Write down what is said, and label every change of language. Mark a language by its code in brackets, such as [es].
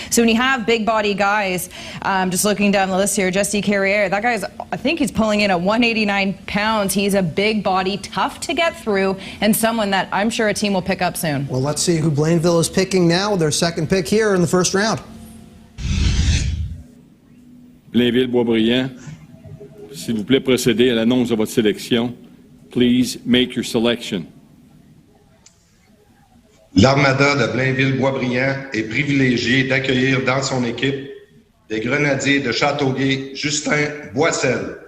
[en] So when you have big body guys, just looking down the list here, Jesse Carrier, that guy's, I think he's pulling in at 189 pounds. He's a big body, tough to get through, and someone that I'm sure a team will pick up soon. Well, let's see who Blainville is picking now, their second pick here in the first round. [fr] Blainville-Boisbriand, s'il vous plaît, procédez à l'annonce de votre sélection. [en] Please make your selection. [fr] L'Armada de Blainville-Boisbriand est privilégié d'accueillir dans son équipe des grenadiers de Châteauguay, Justin Boissel.